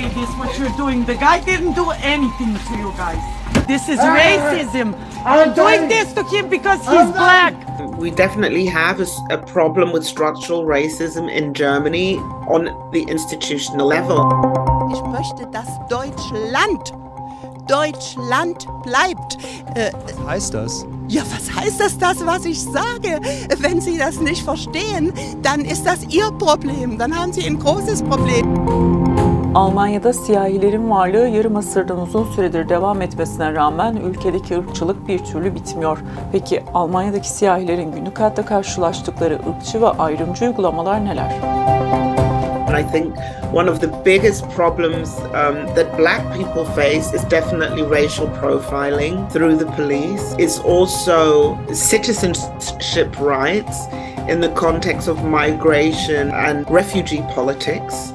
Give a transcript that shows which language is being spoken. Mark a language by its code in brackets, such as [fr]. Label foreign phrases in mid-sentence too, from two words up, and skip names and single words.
[en] what you're doing. The guy didn't do anything to you guys. This is racism. I'm doing this to him because he's black. We definitely have a problem with structural racism in Germany on the institutional level. [de] Ich möchte, dass Deutschland bleibt. Was heißt das? Ja, was heißt das, was ich sage? Wenn Sie das nicht verstehen, dann ist das Ihr Problem. Dann haben Sie ein großes Problem. [tr] Almanya'da siyahilerin varlığı yarım asırdan uzun süredir devam etmesine rağmen ülkedeki ırkçılık bir türlü bitmiyor. Peki Almanya'daki siyahilerin günlük hayatta karşılaştıkları ırkçı ve ayrımcı uygulamalar neler? [en] I think one of the biggest problems that black people face is definitely racial profiling through the police. It's also citizenship rights in the context of migration and refugee politics.